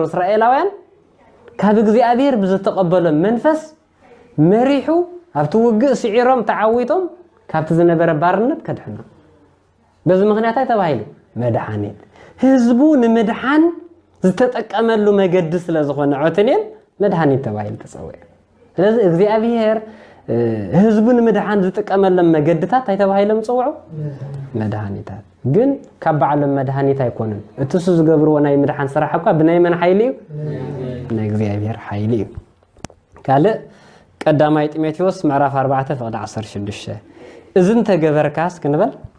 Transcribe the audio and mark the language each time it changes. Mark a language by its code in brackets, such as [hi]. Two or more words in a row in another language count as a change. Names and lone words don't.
[ti] እስራኤላውያን ካብ እግዚአብሔር ብዝተቀበለ መንፈስ መሪሑ ኣብቲ ውግእ ሲዒሮም ተዓዊቶም ካብቲ ዝነበረ ባርነት ከድሕኖም በዚ ምክንያት ተባሂሉ መድሓኒት ህዝቡ ንምድሓን ዝተጠቀመሉ መገድ ስለዝኾነ ዖትኒኤል መድኃኒት ተባሂል ተጸውዐ ስለዚህ እግዚአብሔር ህዝቡን መድኃን ዝጥቀመለም መገድታት አይተባሂለም ጸውዑ መድኃኒታት ግን ካብዓለም መድኃኒት አይኮንን እትሱ ዝገብርዎ ናይ መድኃን ስራሕ እኳ ብናይ መን ኃይል እዩ ናይ እግዚአብሔር ኃይል እዩ ካለ ቀዳማይ ጢሞቴዎስ ምዕራፍ 4 ፍቅደ 16 እዝን ተገበርካስ ክንበል